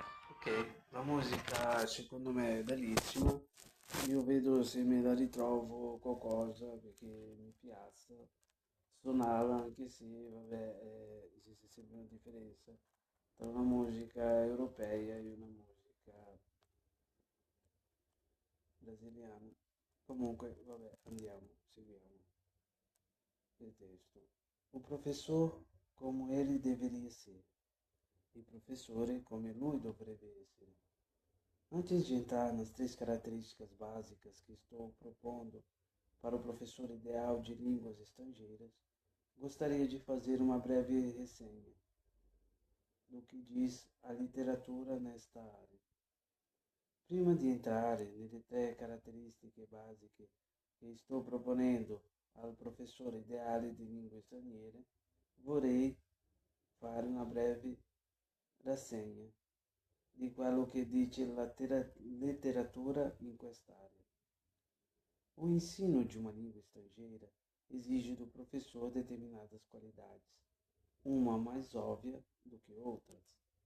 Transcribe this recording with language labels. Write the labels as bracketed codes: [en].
[it] Ok, la musica secondo me è bellissima, io vedo se me la ritrovo qualcosa perché mi piace suonarla anche se vabbè esiste sempre una differenza tra una musica europea e una musica brasiliana. Comunque vabbè andiamo, seguiamo il testo. [pt] O professor como ele deveria ser. [it] e professore come lui dovrebbe essere. [pt] Antes de entrar nas 3 características básicas que estou propondo para o professor ideal de línguas estrangeiras, gostaria de fazer uma breve resenha do que diz a literatura nesta área. [it] Prima di entrare nelle 3 caratteristiche basiche che sto proponendo al professore ideale di lingue straniere, vorrei fare una breve rassegna di quello che dice la letteratura in quest'area. [pt] O ensino de uma língua estrangeira exige do professor determinadas qualidades, uma mais óbvia do que outras.